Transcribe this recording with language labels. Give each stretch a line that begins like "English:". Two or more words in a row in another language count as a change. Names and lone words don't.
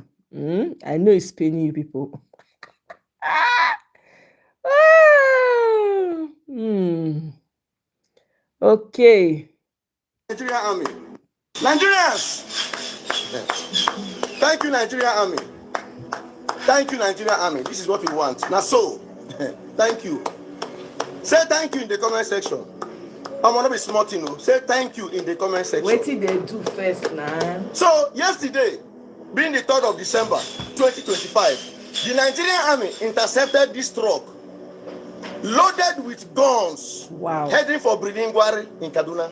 English: I know it's paining you people. Okay. Nigerian Army. Nigerians! Thank you, Nigerian Army. Thank you, Nigerian Army. This is what we want. Now, so, thank you. Say thank you in the comment section. I'm gonna be smart, you know. Say thank you in the comment section. What did they do first now? So, yesterday, being the 3rd of December 2025, the Nigerian Army intercepted this truck loaded with guns, heading for Brilingwari in Kaduna.